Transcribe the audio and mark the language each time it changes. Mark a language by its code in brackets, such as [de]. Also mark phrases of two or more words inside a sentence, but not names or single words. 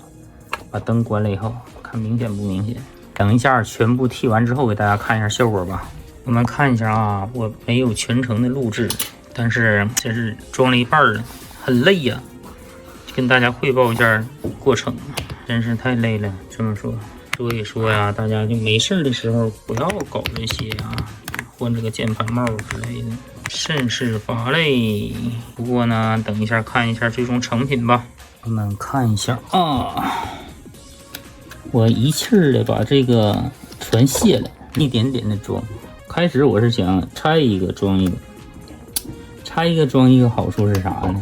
[zh] 把燈關了以後，看明顯不明顯？等一下全部剃完之後，給大家看一下效果吧。我们看一下啊，我沒有全程的錄制，但是這是裝了一半了，很累呀。跟大家匯報一下過程，真是太累了。這麼說，所以說呀，大家就沒事的時候不要搞這些啊，換這個鍵盤帽之類的，甚是乏累。不過呢，等一下看一下最終成品吧。我們看一下啊。我一氣兒的把這個全卸了，一點點的裝。開始我是想拆一個裝一個，拆一個裝一個，好處是啥呢？